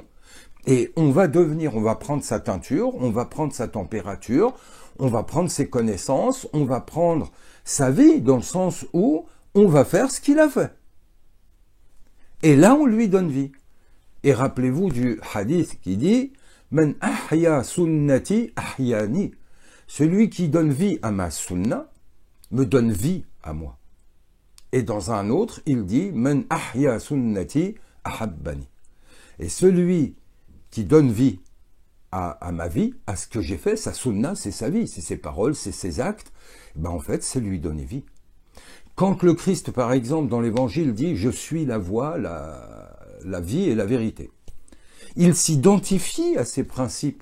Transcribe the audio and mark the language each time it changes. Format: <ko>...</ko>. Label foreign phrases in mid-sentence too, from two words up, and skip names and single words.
<fr>Et on va prendre sa teinture, on va prendre sa température, on va prendre ses connaissances, on va prendre sa vie dans le sens où on va faire ce qu'il a fait. Et là, on lui donne vie. Et rappelez-vous du hadith qui dit «</fr> <ar>من أحيا سنتي أحياني</ar> <fr>» Celui qui donne vie à ma sunna me donne vie à moi. Et dans un autre, il dit «</fr> <ar>من أحيا سنتي أحبني</ar> <fr>» Et celui qui donne vie à ma vie, à ce que j'ai fait, sa sunna, c'est sa vie, c'est ses paroles, c'est ses actes, ben en fait, c'est lui donner vie. Quand le Christ, par exemple, dans l'Évangile dit « Je suis la voie, la vie et la vérité », il s'identifie à ces principes.</fr>